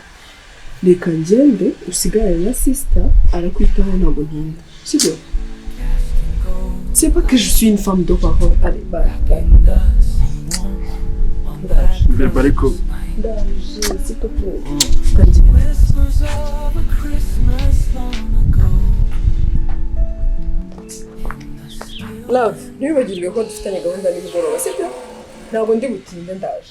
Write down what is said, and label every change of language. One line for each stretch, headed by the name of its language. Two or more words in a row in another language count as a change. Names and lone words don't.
Kinyarwanda: Reka ngende usigare na sister arakwitaho ntabwo ntinda. Sibyo?
French: C'est pas que je suis une femme de parole. Allez, bye.
Kinyarwanda: Be ariko.
French: S'il te plaît.
Kinyarwanda: Love, ntibibagirwe ko dufitanye gahunda y'umugoroba, sibyo? Ntabwo ndi butinde ndaje.